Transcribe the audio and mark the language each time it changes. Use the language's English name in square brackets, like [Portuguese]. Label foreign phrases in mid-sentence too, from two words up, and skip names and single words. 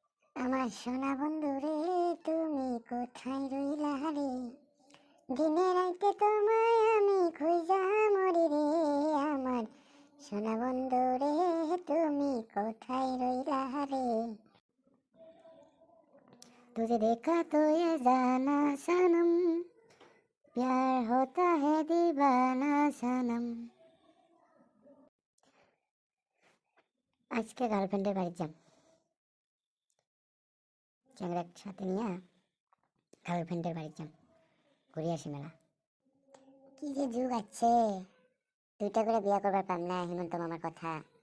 [Bangla] আমার সোনা বন্ধু রে, তুমি কোথায় রইলা রে? দিনে রাইতে তোমায় আমি খুঁজা মরি রে। আমার সোনা বন্ধু রে, তুমি কোথায় রইলা রে? [Hindi] तुझे देखा तो ये जाना सनम, प्यार होता है दीवाना सनम। [Bangla] আজকে গার্লফ্রেন্ডের বাড়ি যাম, চ্যাংড়ার সাথে নিয়ে গার্লফ্রেন্ডের বাড়ি যাম, ঘুরে আসি মেলা। কি যে যুগ আছে, দুইটা করে বিয়া করবার পাম না হেমন্ত মামার কথা।